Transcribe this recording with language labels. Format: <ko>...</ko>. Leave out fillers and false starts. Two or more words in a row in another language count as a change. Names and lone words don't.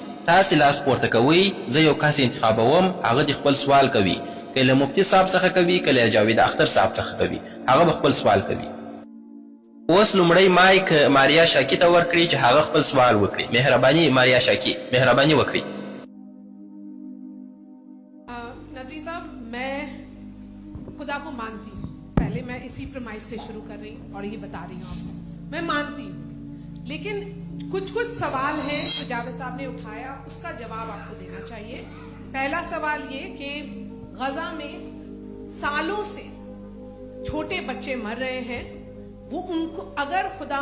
<ps>تاسې لاس پورته کوئ زه یو کس انتخابوم هغه د خپل سوال کوي که له مفتي صاحب څخه کوي که له جاوید اختر صاحب څخه کوي هغه به خپل سوال کوي اوس لومړی مایک ماریا شاکی ته ورکړي چې هغه خپل سوال وکړي مهرباني ماریا شاکی مهرباني وکړي</ps> <ur>ندوی صاحب میں خدا کو مانتی ہوں پہلے میں اسی پریمائز سے شروع کر رہی ہوں اور یہ بتا رہی ہوں آپ کو میں مانتی ہوں لیکن کچھ سوال ہیں جو جاوید صاحب نے اٹھایا اس کا جواب آپ کو دینا چاہیے پہلا سوال یہ کہ غزہ میں سالوں سے چھوٹے بچے مر رہے ہیں وہ ان کو اگر خدا</ur>